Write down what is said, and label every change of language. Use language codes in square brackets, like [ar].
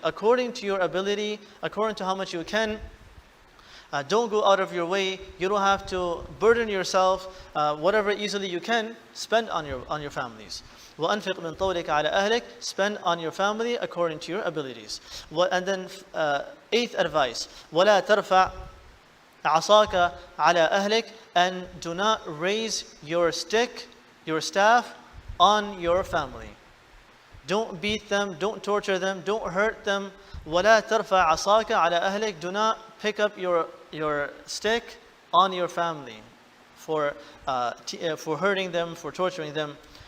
[en] According to your ability, according to how much you can. Don't go out of your way. You don't have to burden yourself. Whatever easily you can, spend on your families. [ar] وَأَنْفِقْ مِنْ طَوْلِكَ عَلَى أَهْلِكَ. [en] Spend on your family according to your abilities. And then 8th advice, [ar] وَلَا تَرْفَعْ عَصَاكَ عَلَى أَهْلِكَ. [en] And do not raise your stick, your staff on your family. Don't beat them, don't torture them, don't hurt them. [ar] وَلَا تَرْفَعْ عَصَاكَ عَلَى أَهْلِكَ. [en] Do not pick up your stick on your family for hurting them, for torturing them.